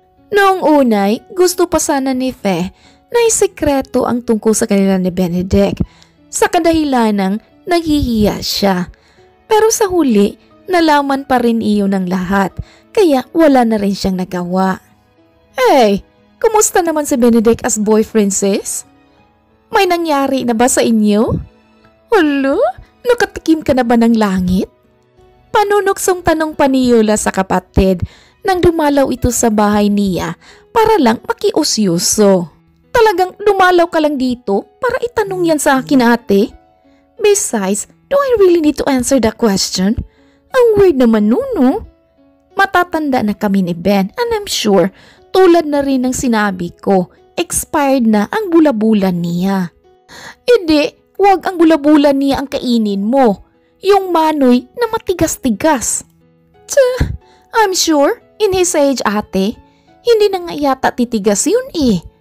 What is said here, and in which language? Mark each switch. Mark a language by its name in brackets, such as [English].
[Filipino] Noong unay, gusto pa sana ni Fe na isekreto ang tungkol sa kanila ni Benedict sa kadahilanang naghihiya siya. Pero sa huli, nalaman pa rin iyon ng lahat kaya wala na rin siyang nagawa. Hey, kumusta naman si Benedict as boyfriend, sis? May nangyari na ba sa inyo? Hala, nakatikim ka na ba ng langit? Panunuksong tanong pa ni Yola sa kapatid nang dumalaw ito sa bahay niya para lang makiusyoso. Talagang dumalaw ka lang dito para itanong yan sa akin, ate? [English] Besides, do I really need to answer that question? [Filipino] Ang weird naman no? Matatanda na kami ni Ben [English] and I'm sure, [Filipino] tulad na rin ng sinabi ko, expired na ang bula-bulan niya. Hindi, wag ang bula-bulan niya ang kainin mo. Yung manoy na matigas-tigas. Tsa, [English] I'm sure, [Filipino] in his age ate, hindi na nga yata titigas yun eh.